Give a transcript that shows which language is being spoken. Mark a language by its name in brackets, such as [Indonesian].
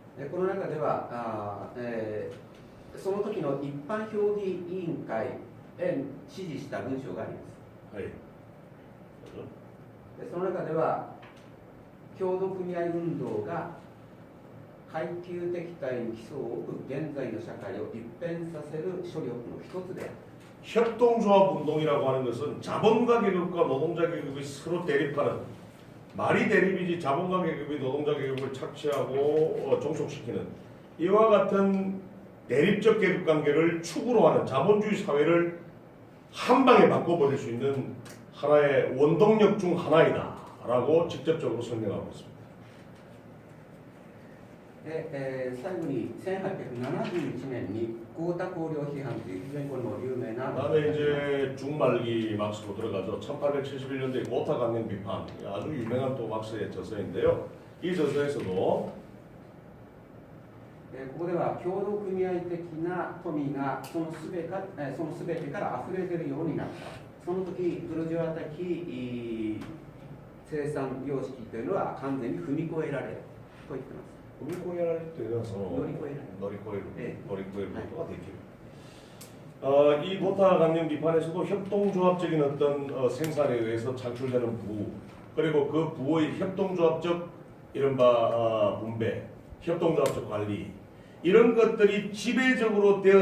[Japanese] この中ではその時の一般評議委員会へ指示した文章があります。はい. その中では協同組合運動が階級敵対に基礎を置く現在の社会を一変させる処力の一つである。 [Korean] 협동조합 운동이라고 하는 것은 자본가 계급과 노동자 계급이 서로 대립하는 말이 대립이지 자본가 계급이 노동자 계급을 착취하고 종속시키는 이와 같은 대립적 계급 관계를 축으로 하는 자본주의 사회를 한 방에 바꿔버릴 수 있는 하나의 원동력 중 하나이다라고 직접적으로 설명하고 있습니다. [Japanese] で最後に1871年に豪太綱領批判という非常にこの有名な [Korean] 그다음에 이제 중말기 막스로 들어가죠. 1871년도에 고타 강령 비판 아주 유명한 또 막스의 저서인데요. 이 저서에서도 [Japanese] ここでは協同組合的な富がそのすべてから溢れ出るようになった。その時ブルジョワ的生産様式というのは完全に踏み越えられると言っています。乗り越えられるというのはその乗り越えることができる。 [Korean] 이 고타 강령 비판에서도 협동조합적인 어떤 생산에 의해서 창출되는 부 그리고 그 부의 협동조합적 이른바 분배, 협동조합적 관리 이런 것들이 지배적으로